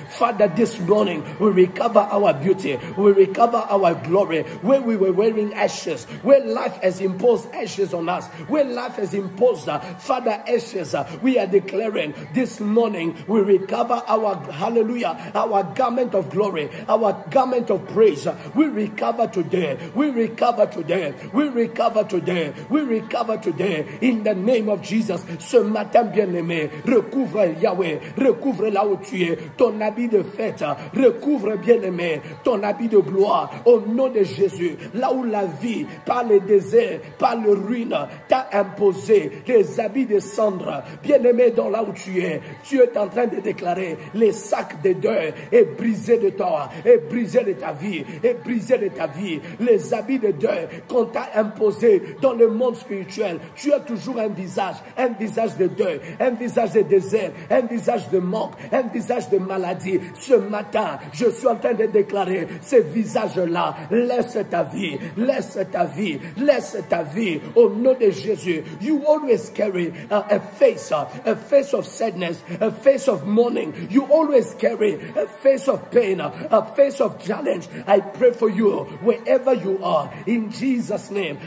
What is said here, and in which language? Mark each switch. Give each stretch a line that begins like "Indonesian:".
English: Father, this morning we recover our beauty, we recover our glory, where we were wearing ashes, where life has imposed ashes on us, where life has imposed, Father, ashes. We are declaring this morning we recover our, hallelujah, our garment of glory, our garment of praise. We recover today, we recover today, we recover today, we recover today, in the name of Jesus.
French: Ce matin, bien-aimé, recouvre Yahweh, recouvre là où tu es, ton habit de fête, recouvre, bien-aimé, ton habit de gloire, au nom de Jésus. Là où la vie, par le désert, par le ruine, t'a imposé des habits de cendre, bien-aimé, dans là où tu es en train de déclarer, les sacs de deuil est brisé de toi, est brisé de ta vie, est brisé de ta vie. Les habits de deuil qu'on t'a imposé dans le monde spirituel, tu as toujours un visage de deuil, un visage de désert, un visage de manque, un visage de maladie. Ce matin, je suis en train de déclarer, ces visages-là, laisse ta vie, laisse ta vie, laisse ta vie, au nom de Jésus.
English: You always carry a face of sadness, a face of mourning. You always carry a face of pain, a face of challenge. I pray for you wherever you are, in Jesus' name.